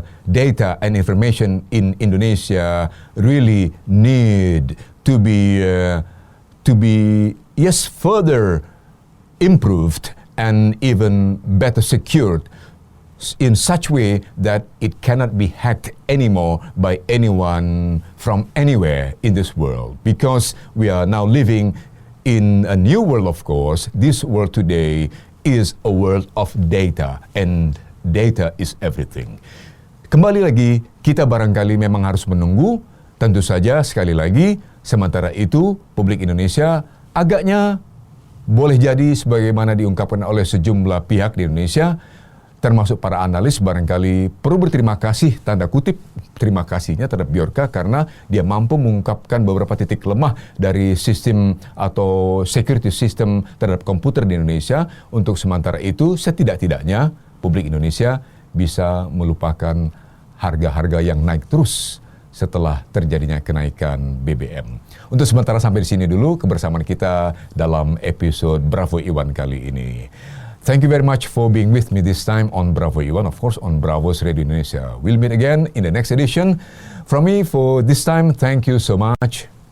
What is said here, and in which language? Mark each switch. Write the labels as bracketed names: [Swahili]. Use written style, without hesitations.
[English] data and information in Indonesia really need to be further improved and even better secured in such way that it cannot be hacked anymore by anyone from anywhere in this world, because we are now living in a new world. Of course, this world today is a world of data and data is everything. [Indonesian] Kembali lagi, kita barangkali memang harus menunggu. Tentu saja sekali lagi, sementara itu publik Indonesia agaknya boleh jadi sebagaimana diungkapkan oleh sejumlah pihak di Indonesia, termasuk para analis barangkali perlu berterima kasih, tanda kutip terima kasihnya terhadap Bjorka karena dia mampu mengungkapkan beberapa titik lemah dari sistem atau security system terhadap komputer di Indonesia. Untuk sementara itu setidak-tidaknya publik Indonesia bisa melupakan harga-harga yang naik terus setelah terjadinya kenaikan BBM. Untuk sementara sampai di sini dulu kebersamaan kita dalam episode Bravo Iwan kali ini. [English] Thank you very much for being with me this time on Bravo Iwan, of course on Bravo's Radio Indonesia. We'll meet again in the next edition. From me for this time, thank you so much.